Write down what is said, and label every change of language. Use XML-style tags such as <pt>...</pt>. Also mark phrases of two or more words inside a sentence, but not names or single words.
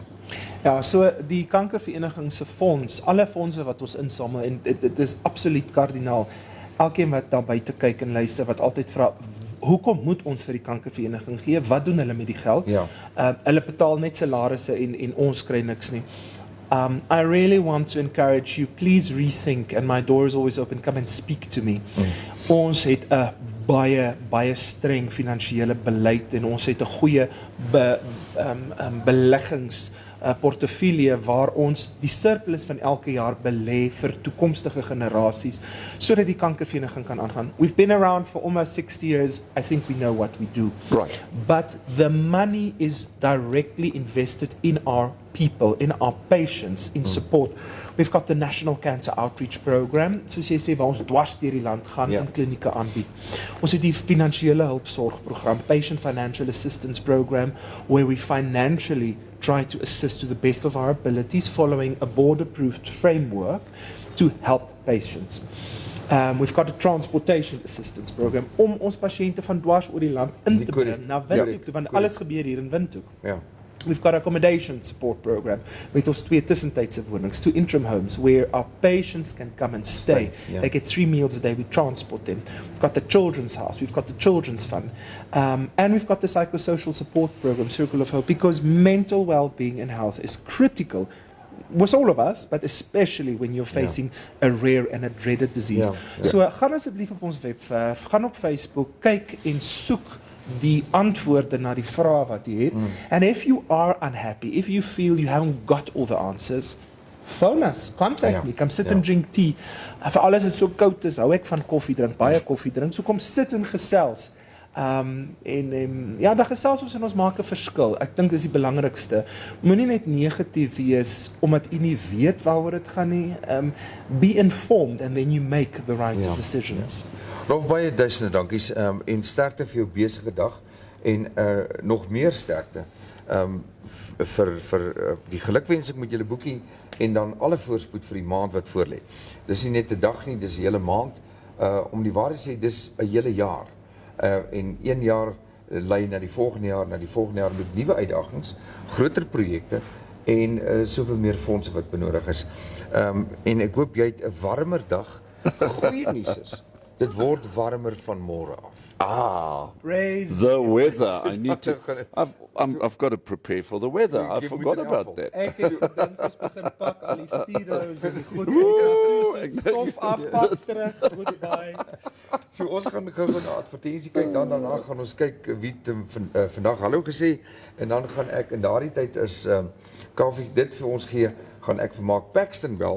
<af>Ja, so die kankervereniging se fonds, alle fondse wat ons insamel en dit is absoluut kardinaal. Elkeen wat daar buite kyk en luister wat altyd vra, hoekom moet ons vir die kankervereniging gee? Wat doen hulle met die geld? Ja. Hulle betaal net salarisse en ons kry niks nie.</af> <en>I really want to encourage you, please rethink, and my door is always open, come and speak to me.</en> <af>Ons het 'n baie streng finansiële beleid en ons het 'n goeie beleggings portefeulje waar ons die surplus van elke jaar belê vir toekomstige generasies sodat die kankervereniging kan aangaan.</af> <en>We've been around for almost 60 years. I think we know what we do. Right. But the money is directly invested in our people, in our patients, in support. We've got the National Cancer Outreach Program,</en> <af>soos jy sê, waar ons dwars deur die land gaan en klinieke aanbied. Ons het die finansiële hulpsorgprogram,</af> <en>Patient Financial Assistance Program, where we financially try to assist to the best of our abilities following a board-approved framework to help patients. We've got a transportation assistance program</en> <af>om ons pasiënte van dwars oor die land in te bring na Windhoek toe, want alles gebeur hier in Windhoek. Ja.</af> <en>We've got accommodation support program</en> <af>met ons 2 tussentydse wonings,</af> <en>2 interim homes where our patients can come and stay. Yeah. They get 3 meals a day, we transport them. We've got the children's house, we've got the children's fund, and we've got the psychosocial support program, Circle of Hope, because mental well-being and health is critical with all of us, but especially when you're facing a rare and a dreaded disease.</en> <af>So gaan asseblief op ons webwerf, gaan op Facebook, kyk en soek die antwoorde na die vrae wat jy het.</af> <en>And if you are unhappy, if you feel you haven't got all the answers, phone us, contact me, come sit and drink tea.</en> <af>Vir alles het so koud is, hou ek van koffie drink, baie koffie drink, so kom sit en gesels. Dan gesels ons en ons maak 'n verskil. Ek dink dis die belangrikste. Moenie net negatief wees omdat u nie weet waaroor dit gaan nie.</af> <en>Be informed and then you make the right decisions.</en> <af>Rolf, baie duisende dankies en sterkte vir jou besige dag en nog meer sterkte vir die gelukwensing met julle boekie en dan alle voorspoed vir die maand wat voorlê. Dis nie net 'n dag nie, dis 'n hele maand. Om die waarheid te sê, dis 'n hele jaar. En 1 jaar lei na die volgende jaar met nuwe uitdagings, groter projekte en soveel meer fondse wat benodig is. En ek hoop jy het 'n warmer dag. Goeie nuus is, dit word warmer van môre af.</af> <en>Praise the weather. I need to. I've got to prepare for the weather. I</en> <af>Jy</af> <en>forgot</en> <af>moet in</af> <en>about</en> <af>elk</af> <en>that.</en> <af>Ek het dink ons begin pak al die spiros en die goed stof afpak terug, goodbye. So ons gaan gou na advertensie kyk, dan daarna gaan ons kyk wie het vandag hallo gesê en dan gaan ek in daardie tyd is Kaufeee dit vir ons gee, gaan ek vir Mark Paxton bel.</af>